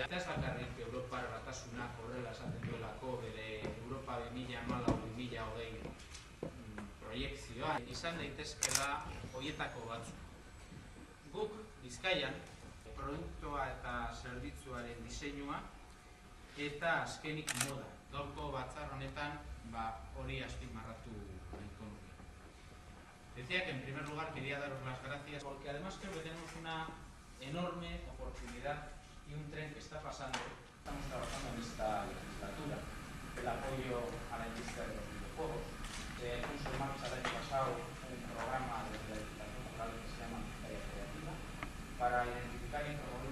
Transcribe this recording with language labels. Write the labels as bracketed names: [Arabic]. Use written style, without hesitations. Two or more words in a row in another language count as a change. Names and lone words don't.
[Basque] Eta ez bakarrik Europar Batasunak horrela esaten duelako bere Europa 2014-2020 proiekzioa izan daitezkela horietako batzuk. Guk Bizkaian produktua eta zerbitzuaren diseinua eta azkenik moda. Gaurko batzar honetan hori azpimarratu nahiko nuke. [Spanish] Decía que en primer lugar quería daros las gracias porque además creo que tenemos una enorme oportunidad y un tren que está pasando. Estamos trabajando en esta legislatura el apoyo a la industria de los videojuegos. Puso en marcha el año pasado un programa de la Diputación Local que se llama Bizkaia Creativa para identificar y